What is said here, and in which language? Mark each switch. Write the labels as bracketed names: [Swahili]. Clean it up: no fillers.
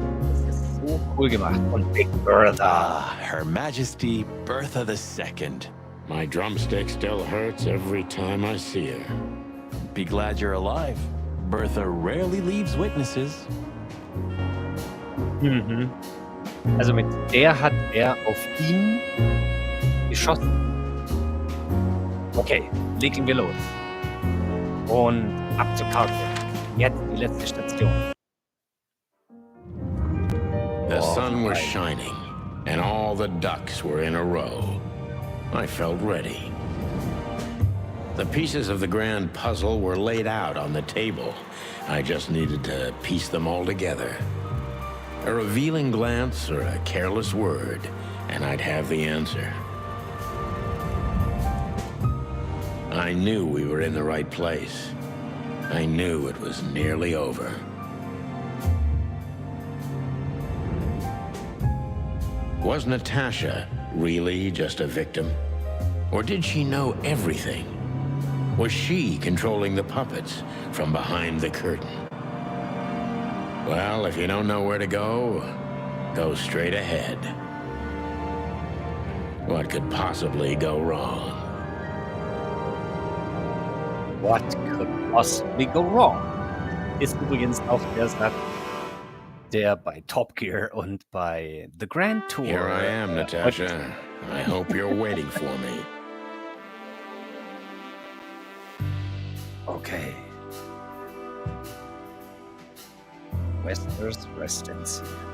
[German] Das ist so cool gemacht. Und Big Bertha. [English] Ah, Her Majesty Bertha II. My drumstick still hurts every time I see her. Be glad you're alive. Bertha rarely leaves witnesses. Mhm. [German] Also mit der hat er auf ihn geschossen. Okay, legen wir los. Und ab zur Karte. Jetzt die letzte Station. [English] The Oh, sun was right. shining, and all the ducks were in a row. I felt ready. The pieces of the grand puzzle were laid out on the table. I just needed to piece them all together. A revealing glance or a careless word, and I'd have the answer. I knew we were in the right place. I knew it was nearly over. Was Natasha really just a victim? Or did she know everything? Was she controlling the puppets from behind the curtain? Well, if you don't know where to go, go straight ahead. What could possibly go wrong? What could possibly go wrong? [German] Ist übrigens auch der Satz, der bei Top Gear und bei The Grand Tour. [English] Here I am, Natasha. I hope you're waiting for me. Okay. Westers Residency.